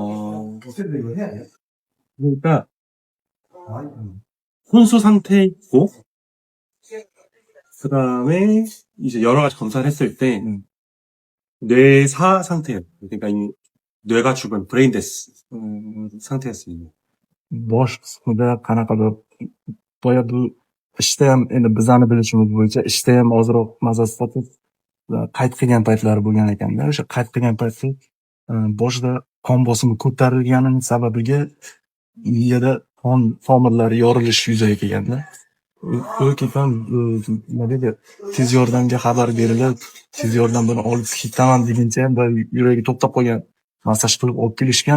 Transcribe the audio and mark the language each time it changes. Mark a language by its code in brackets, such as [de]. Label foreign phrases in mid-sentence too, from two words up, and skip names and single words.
[ko] 그러니까 혼수 상태이고, 그 다음에 이제 여러 가지 검사를 했을 때 뇌사 상태예요. 그러니까 이 뇌가 죽은 브레인데스 상태였습니다. [uz] Bosh qismida qanaqadir boya bu ishda ham endi bizani bilishimiz bo'yicha ishda ham ozroq maza sifatib qayd qilgan paytlari bo'lgan ekanda, o'sha qayd qilgan paytda boshida qon bosimi ko'tarilganining sababiga miyada qon tomirlari yorilishi yuzaga kelganda, u keyin nima deydi, tez yordamga xabar berilib, tez yordam buni olib ketaman deguncha ham yuragi to'xtab qolgan, massaj qilib olib kelishgan.